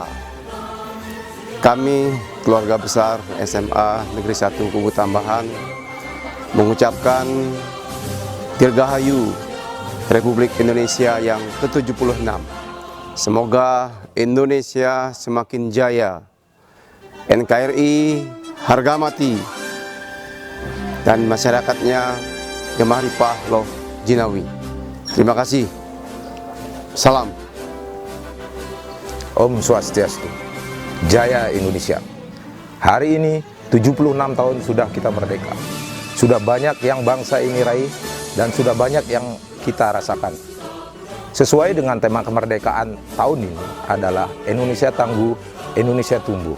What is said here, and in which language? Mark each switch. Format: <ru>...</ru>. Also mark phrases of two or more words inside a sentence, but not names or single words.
<id>Kami, keluarga besar SMA Negeri 1 Kubu Tambahan, mengucapkan Dirgahayu Republik Indonesia yang ke-76. Semoga Indonesia semakin jaya, NKRI harga mati, dan masyarakatnya</id> <jv>Gemaripah Loh Jinawi.</jv> <id>Terima kasih. Salam.</id> <ban>Om Swastiastu.</ban> <id>Jaya Indonesia. Hari ini 76 tahun sudah kita merdeka. Sudah banyak yang bangsa ini raih dan sudah banyak yang kita rasakan. Sesuai dengan tema kemerdekaan tahun ini adalah Indonesia tangguh, Indonesia tumbuh.</id>